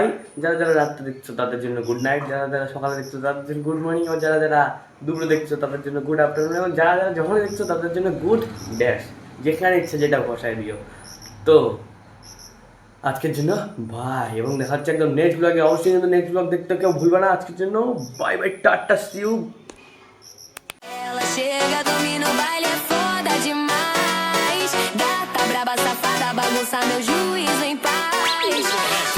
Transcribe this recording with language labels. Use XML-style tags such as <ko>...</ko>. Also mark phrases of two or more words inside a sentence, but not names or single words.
<bn>যারা যারা রাত্রে দেখছো তাদের জন্য</bn> <en>good night,</en> <bn>যারা যারা সকালে দেখছো তাদের জন্য</bn> <en>good morning,</en> <bn>আর যারা যারা দুপুরে দেখছো তাদের জন্য</bn> <en>good afternoon,</en> <bn>এবং যারা যারা যখন দেখছো তাদের জন্য</bn> <en>good dash,</en> <bn>যেখানে ইচ্ছে যেটা বসায় দিও। তো আজকের জন্য বাই, এবং দেখা হচ্ছে একদম</bn> <en>next blog.</en> <bn>অবশ্যই কিন্তু</bn> <en>next blog</en> <bn>দেখতে কেউ ভুলবে না। আজকের জন্য</bn> <en>bye bye, tata, see you.</en> <pt>Ela chega, domina o baile, é foda demais. Gata braba, safada, bagunça meu juízo em paz.</pt>